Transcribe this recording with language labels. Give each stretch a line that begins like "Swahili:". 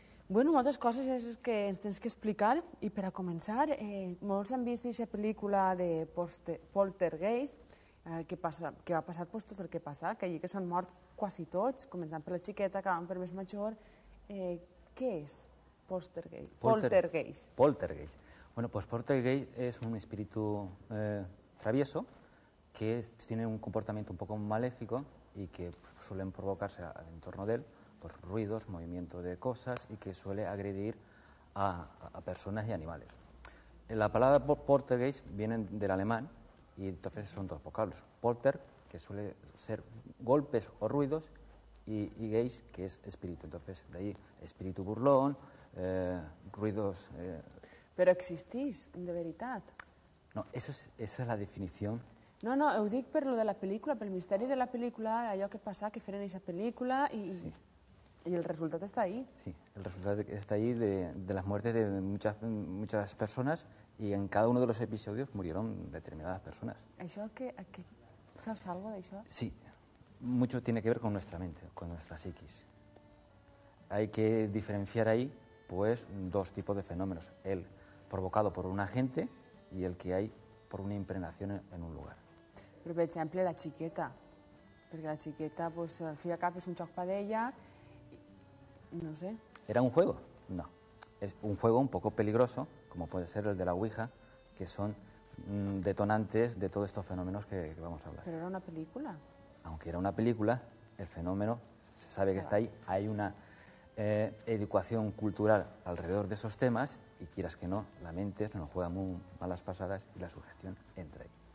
Catalan: Bueno, moltes coses és que ens tens que explicar, i per a començar, molts han vist aquesta pel·lícula de Poltergeist, que va passar tot el que passa, que allí que s'han mort quasi tots, començant per la xiqueta, acabant per més major. Què és Poltergeist? Poltergeist.
Spanish: Bueno, pues Poltergeist es un espíritu travieso que tiene un comportamiento un poco maléfico y que suelen provocarse al entorno de él, pues ruidos, movimiento de cosas y que suele agredir a personas y animales. La palabra Poltergeist viene del alemán y entonces son dos vocablos. Polter, que suele ser golpes o ruidos, y geist, que es espíritu. Entonces, de ahí espíritu burlón, ruidos...
Catalan: Però existís, de veritat?
Spanish: No, esa es la definición.
Catalan: No, ho dic per lo de la pel·lícula, pel misteri de la pel·lícula, allò que passa, que feren aquesta pel·lícula i el resultat està ahí. Sí, el resultat
Spanish: está ahí de las muertes de muchas personas y en cada uno de los episodios murieron determinadas personas. ¿Això sabes algo de eso? Sí, mucho tiene que ver con nuestra mente, con nuestra psiquis. Hay que diferenciar ahí pues dos tipos de fenómenos, el provocado por un agente y el que hay por una impregnación en un lugar.
Catalan: Però, per exemple, la xiqueta, perquè la xiqueta, pues, al fi i al cap, és un xoc per ella, no sé.
Spanish: ¿Era un juego? No. Es un juego un poco peligroso, como puede ser el de la Ouija, que son detonantes de todos estos fenómenos que vamos a hablar. Pero era una película. Aunque era una película, el fenómeno se sabe que está ahí. Hay una educación cultural alrededor de esos temas y quieras que no, la mente nos juega muy malas pasadas y la sugestión entra ahí.